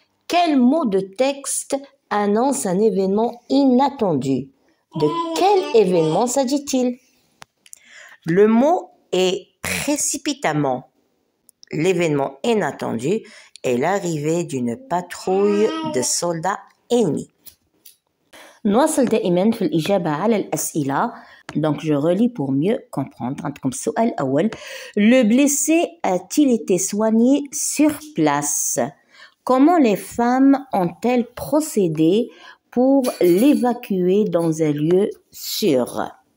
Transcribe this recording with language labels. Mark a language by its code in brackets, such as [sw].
[fr] Quel mot de texte annonce un événement inattendu? De quel événement s'agit-il? Le mot est précipitamment. L'événement inattendu est l'arrivée d'une patrouille de soldats ennemis. [ar] نواصل دائما في الإجابة على الأسئلة. [fr] Donc je relis pour mieux comprendre. [ar] عندكم السؤال الأول. [fr] Le blessé a-t-il été soigné sur place? Comment les femmes ont-elles procédé pour l'évacuer dans un lieu sûr?